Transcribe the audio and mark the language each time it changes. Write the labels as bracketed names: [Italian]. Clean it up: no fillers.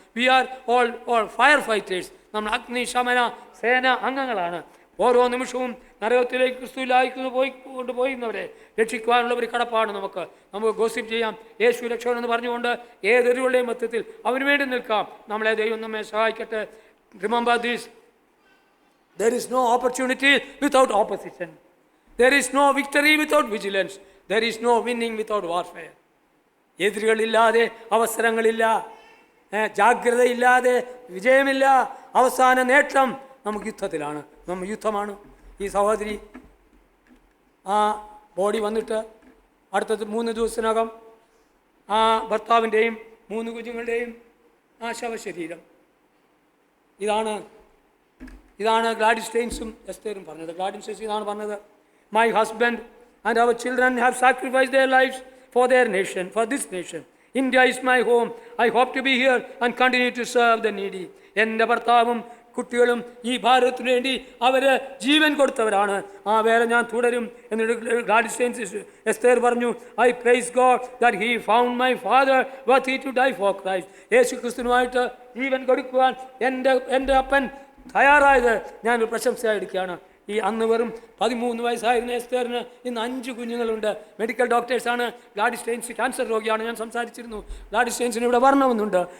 [English] We are all firefighters. [Malayalam] നമ്മൾ അഗ്നിശമന സേന അംഗങ്ങളാണ്. ഓരോ നിമിഷവും നരകത്തിലേക്ക് ക്രിസ്തുവിലായി കൊണ്ടുപോയിരുന്നവരെ രക്ഷിക്കുവാനുള്ള ഒരു കടപ്പാട് നമുക്ക് ഗോസിപ്പ് ചെയ്യാം. യേശു രക്ഷകൻ എന്ന് പറഞ്ഞുകൊണ്ട് ഏതൊരുവരുടെയും മധ്യത്തിൽ അവന് വേണ്ടി നിൽക്കാം. നമ്മളെ ദൈവം നമ്മെ സഹായിക്കട്ടെ. [English] Remember this, there is no opportunity without opposition. There is no victory without vigilance. There is no winning without warfare. [Malayalam] എതിരുകളില്ലാതെ അവസരങ്ങളില്ല, ജാഗ്രതയില്ലാതെ വിജയമില്ല. അവസാന നേട്ടം നമുക്ക് യുദ്ധത്തിലാണ്. യുദ്ധമാണ്. ഈ സഹോദരി ആ ബോഡി വന്നിട്ട് അടുത്തത് 3 ദിവസത്തിനകം ആ ഭർത്താവിൻ്റെയും 3 കുഞ്ഞുങ്ങളുടെയും ആ ശവശരീരം. ഇതാണ് ഗ്ലാഡിസ്റ്റൈൻസും എസ്തേറും പറഞ്ഞത്. ഗ്ലാഡിസ്റ്റൈൻസ് ഇതാണ് പറഞ്ഞത്, [English] My husband and our children have sacrificed their lives for their nation, for this nation. India is my home. I hope to be here and continue to serve the needy. [Malayalam] എൻ്റെ ഭർത്താവും കുട്ടികളും ഈ ഭാരതത്തിന് വേണ്ടി അവർ ജീവൻ കൊടുത്തവരാണ്. ആ വേല ഞാൻ തുടരും. എന്നിട്ട് ഗ്ലാഡിസ്റ്റൈൻസ് എസ്തേർ പറഞ്ഞു, [English] I praise God that he found my father worthy to die for Christ. [Malayalam] യേശു ക്രിസ്തുവിനുമായിട്ട് ജീവൻ കൊടുക്കുവാൻ എൻ്റെ അപ്പൻ തയ്യാറായത് ഞാനൊരു പ്രശംസയായി എടുക്കുകയാണ്. ഈ അന്ന് വെറും 13 വയസ്സായിരുന്ന എസ്തേറിന് ഇന്ന് 5 കുഞ്ഞുങ്ങളുണ്ട്. മെഡിക്കൽ ഡോക്ടേഴ്സാണ്. ഗ്ലാഡിസ് സ്റ്റെയിൻസ് ക്യാൻസർ രോഗിയാണ്. ഞാൻ സംസാരിച്ചിരുന്നു. ഗ്ലാഡിസ് സ്റ്റെയിൻസിന് ഇവിടെ വരണമെന്നുണ്ട്.